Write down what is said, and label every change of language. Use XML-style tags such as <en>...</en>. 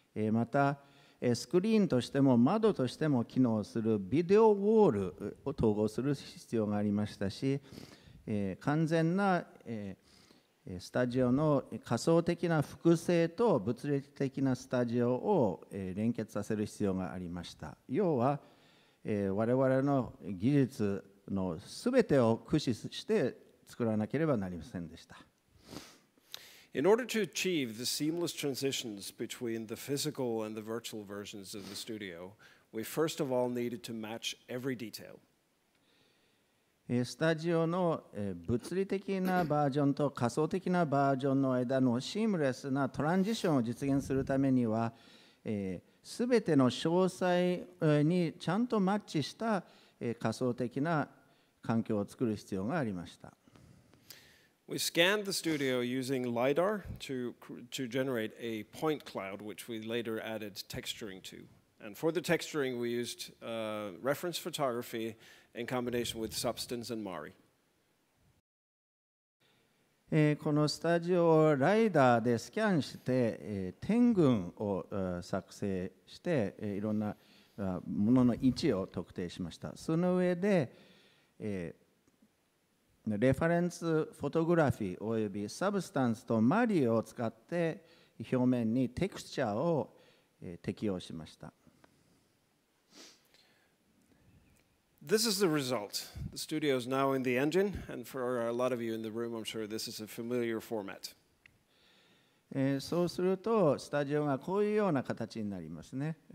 <ja>またスクリーンとしても窓としても機能するビデオウォールを統合する必要がありましたし、完全なスタジオの仮想的な複製と物理的なスタジオを連結させる必要がありました。要は我々の技術のすべてを駆使して作らなければなりませんでした。</ja> <en>In order to achieve the seamless transitions between the physical and the virtual versions of the studio, we first of all needed to match every detail.</en> <ja>スタジオの物理的なバージョンと仮想的なバージョンの間のシームレスなトランジションを実現するためには、すべての詳細にちゃんとマッチした仮想的な環境を作る必要がありました。</ja> <en>We scanned the studio using LiDAR to generate a point cloud, which we later added texturing to. And for the texturing, we used reference photography in combination with Substance and Mari.</en> <ja>このスタジオをライダーでスキャンして、点群を作成して、いろんなものの位置を特定しました。その上で、レファレンスフォトグラフィーおよびサブスタンスとマリを使って表面にテクスチャーを適用しました。</ja> <en>This is the result. The studio is now in the engine, and for a lot of you in the room, I'm sure this is a familiar format.</en> <ja>そうすると、スタジオがこういうような形になりますね。</ja>